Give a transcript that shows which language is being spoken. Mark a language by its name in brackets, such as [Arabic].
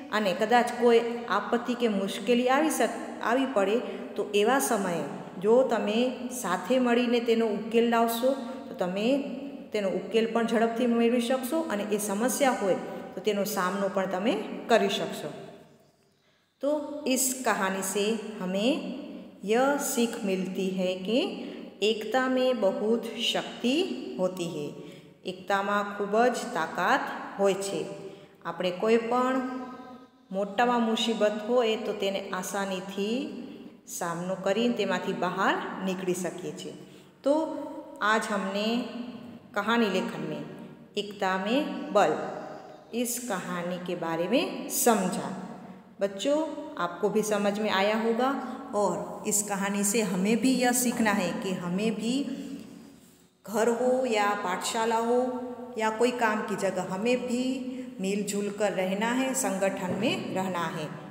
[Gujarati] અને કદાચ કોઈ આપત્તિ કે મુશ્કેલી આવી પડે તો એવા સમયે જો તમે સાથે મળીને તેનો ઉકેલ લાવશો તો તમે તેનો ઉકેલ પણ ઝડપથી મેળવી શકશો અને એ સમસ્યા હોય તો તેનો સામનો પણ તમે કરી શકશો। [Hindi] तो इस कहानी से हमें यह सीख मिलती है कि एकता में बहुत शक्ति होती है। [Gujarati] एकता में खूब ज ताकत होय छे। આપણે કોઈ પણ મોટામાં મુસીબત હોય તો તેને આસાનીથી સામનો કરીને તેમાંથી બહાર निकली सकिए છીએ। [Hindi] तो आज हमने कहानी लेखन में एकता में बल इस कहानी के बारे में समझा। बच्चों, आपको भी समझ में आया होगा और इस कहानी से हमें भी यह सीखना है कि हमें भी घर हो या पाठशाला हो या कोई काम की जगह, हमें भी मिलजुल कर रहना है, संगठन में रहना है।